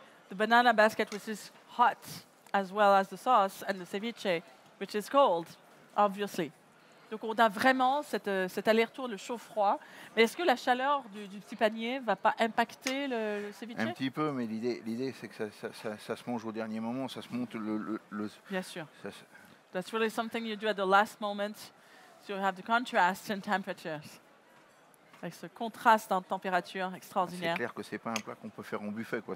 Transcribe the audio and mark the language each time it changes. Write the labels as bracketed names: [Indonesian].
[English] The banana basket, which is hot, as well as the sauce, and the ceviche, which is cold, obviously. [French] Donc on a vraiment cet aller-retour, le chaud-froid. Mais est-ce que la chaleur du petit panier va pas impacter le ceviche? un petit peu, mais l'idée c'est que ça se mange au dernier moment, ça se monte Bien sûr. ça- [English] That's really something you do at the last moment. So you have the contrast in temperatures. [French] Avec ce contraste en température c'est extraordinaire. clair que c'est pas un plat qu'on peut faire en buffet, quoi.